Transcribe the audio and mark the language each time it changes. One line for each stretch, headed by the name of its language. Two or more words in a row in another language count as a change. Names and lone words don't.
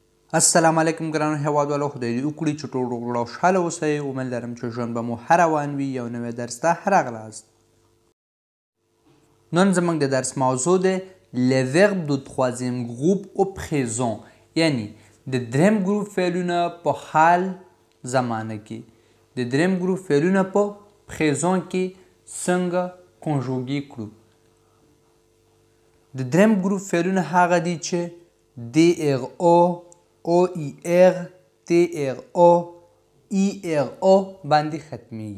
Pashto: السلام علیکم ګرانو هیوادوالو، خدای دې وکړي چې ټول روغ او خوشحاله اوسئ. امید لرم چې ژوند به مو ښه روان وي. یو نوی درس ته راغلاست. نن زموږ د درس موضوع دی
French: les verbes de troisième groupe au présent،
Pashto: یعنی د دریم ګروپ فعلونه په حال زمانه کې. د دریم ګروپ فعلونه په پریزون کې څنګه کنجوګي کړو. د دریم ګروپ فعلونه هغه دي چې DRO OIR TRO ERO باندې ختمیږي.